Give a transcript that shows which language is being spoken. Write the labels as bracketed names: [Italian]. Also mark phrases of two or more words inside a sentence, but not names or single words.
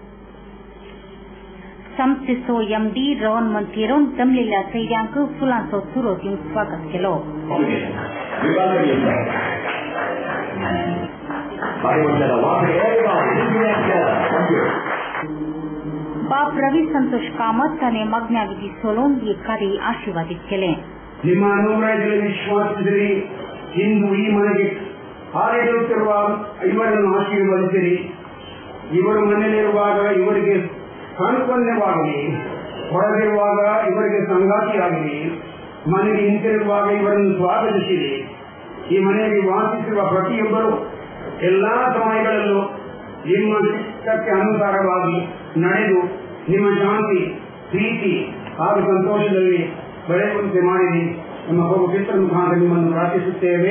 [Konkani] संस्थेचो MD रोहन मंथेरोन जमलेल्या सैर्यांक फुलांचो तुरो दिवन स्वागत केलो. बाप रवी संतोष कामत आणि मग्न्या विधी सोलोन [Kannada] ಈ ಕಾರ್ಯ ಆಶೀರ್ವಾದಿತ [Konkani] केले. [Kannada] ನಿಮ್ಮ ಅನುಗ್ರಹದಲ್ಲಿ ವಿಶ್ವಾಸದಲ್ಲಿ ಇಂದು ಈ ಮನೆಗೆ ಹಾರಿಡುತ್ತಿರುವ ಇವರನ್ನು ಆಶೀರ್ವದಿಸಿರಿ. ಇವರು ಮನೆಯಲ್ಲಿರುವಾಗ ಇವರಿಗೆ ಸಾಂತ್ವನ್ಯವಾಗಲಿ, ಹೊರಗಿರುವಾಗ ಇವರಿಗೆ ಸಂಗಾತಿಯಾಗಲಿ, ಮನೆಗೆ ಹಿಂತಿರುವಾಗ ಇವರನ್ನು ಸ್ವಾಗತಿಸಿರಿ. ಈ ಮನೆಯಲ್ಲಿ ವಾಸಿಸುವ ಪ್ರತಿಯೊಬ್ಬರು ಎಲ್ಲಾ ಸಮಯಗಳಲ್ಲೂ ನಿಮ್ಮ ಚಿತ್ತಕ್ಕೆ ಅನುಸಾರವಾಗಿ ನಡೆದು ನಿಮ್ಮ ಶಾಂತಿ, ಪ್ರೀತಿ ಹಾಗೂ ಸಂತೋಷದಲ್ಲಿ ಬೆಳೆಯುವಂತೆ ಮಾಡಿರಿ. ನಮ್ಮ ಪವಿತ್ರ ಮುಖಾಂತರ ನಿಮ್ಮನ್ನು ಪ್ರಾರ್ಥಿಸುತ್ತೇವೆ.